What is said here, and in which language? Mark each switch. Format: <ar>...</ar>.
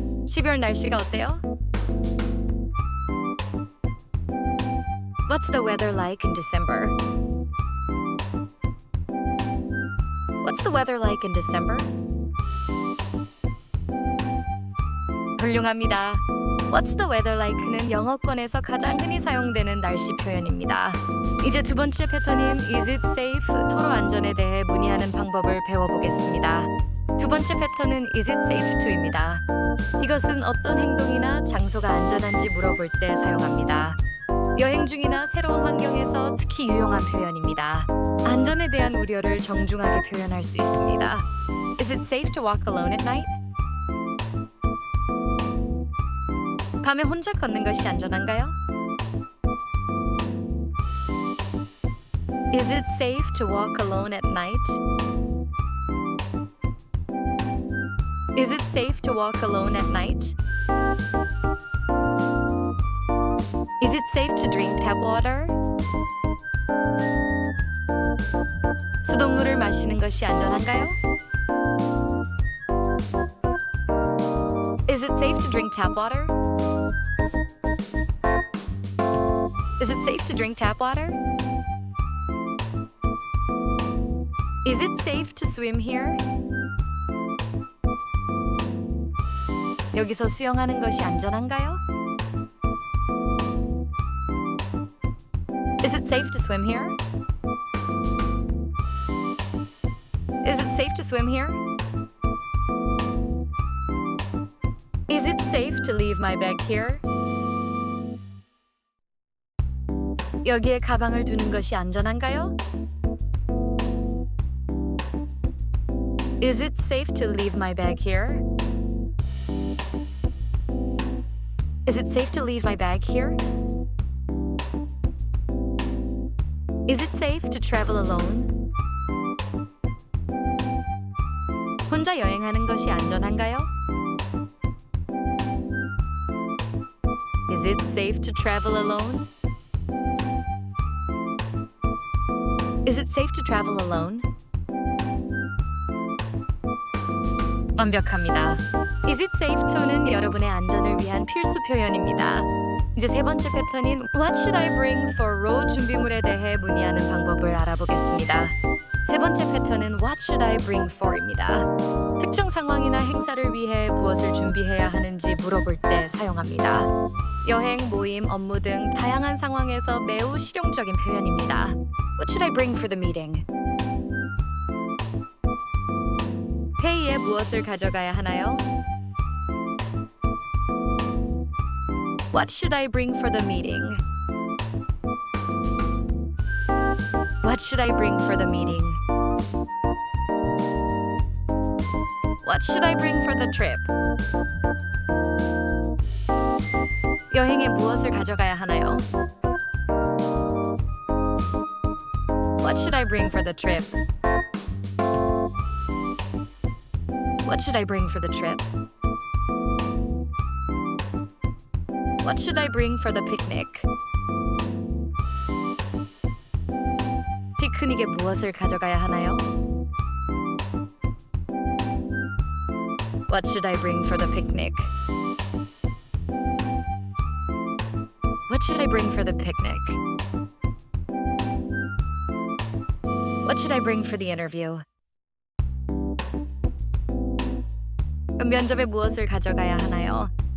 <ko>12월 날씨가 어때요?</ko> <en>What's the weather like in December? What's the weather like in December?</en> <ko>훌륭합니다.</ko> <en>What's the weather like</en> <ko>는 영어권에서 가장 흔히 사용되는 날씨 표현입니다. 이제 두 번째 패턴인</ko> <en>Is it safe?</en> <ko>토로 안전에 대해 문의하는 방법을 배워보겠습니다. 두 번째 패턴은</ko> <en>Is it safe to</en> <ko>입니다. 이것은 어떤 행동이나 장소가 안전한지 물어볼 때 사용합니다. 여행 중이나 새로운 환경에서 특히 유용한 표현입니다. 안전에 대한 우려를 정중하게 표현할 수 있습니다.</ko> <en>Is it safe to walk alone at night?</en> <ko>밤에 혼자 걷는 것이 안전한가요?</ko> <en>Is it safe to walk alone at night? Is it safe to walk alone at night? Is it safe to drink tap water?</en> <ko>수돗물을 마시는 것이 안전한가요?</ko> <en>Is it safe to drink tap water? Is it safe to drink tap water? Is it safe to swim here?</en> <ko>여기서 수영하는 것이 안전한가요?</ko> <en>Is it safe to swim here? Is it safe to swim here? Is it safe to leave my bag here?</en> <ko>여기에 가방을 두는 것이 안전한가요?</ko> <en>Is it safe to leave my bag here? Is it safe to leave my bag here? Is it safe to travel alone?</en> <ko>혼자 여행하는 것이 안전한가요?</ko> <en>Is it safe to travel alone? Is it safe to travel alone?</en> <ko>완벽합니다.</ko> <en>Is it safe to</en> <ko>는 여러분의 안전을 위한 필수 표현입니다. 이제 세 번째 패턴인</ko> <en>What should I bring for road</en> <ko>준비물에 대해 문의하는 방법을 알아보겠습니다. 세 번째 패턴은</ko> <en>What should I bring for</en> <ko>입니다. 특정 상황이나 행사를 위해 무엇을 준비해야 하는지 물어볼 때 사용합니다. 여행, 모임, 업무 등 다양한 상황에서 매우 실용적인 표현입니다.</ko> <en>What should I bring for the meeting?</en> <ko>회의에 무엇을 가져가야 하나요?</ko> <en>What should I bring for the meeting? What should I bring for the meeting? What should I bring for the trip?</en> <ko>여행에 무엇을 가져가야 하나요?</ko> <en>What should I bring for the trip? What should I bring for the trip? What should I bring for the picnic?</en> <ko>피크닉에 무엇을 가져가야 하나요?</ko> <en>What should I bring for the picnic? What should I bring for the picnic? What should I bring for the interview?</en> <ko>면접에 무엇을 가져가야 하나요?</ko>